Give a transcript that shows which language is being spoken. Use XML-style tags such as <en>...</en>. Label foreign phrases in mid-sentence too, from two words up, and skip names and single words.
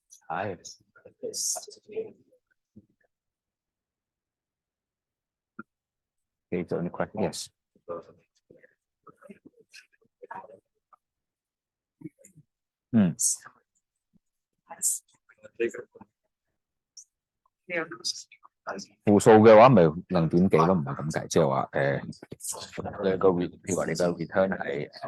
<en>係。Okay, so any question? Yes. Hmm.</en> <yue>負數嘅話，咪0.幾咯，唔係咁計，即係話你個 譬如話你個 return 係</yue>